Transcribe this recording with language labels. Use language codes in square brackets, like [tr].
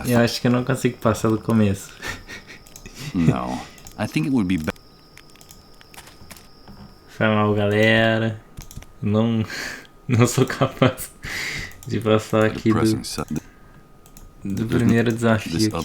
[pt] Eu acho que eu não consigo passar do começo. [en] No, I think it would be better. [pt] Foi mal, galera. Não sou capaz de passar aqui do primeiro desafio aqui.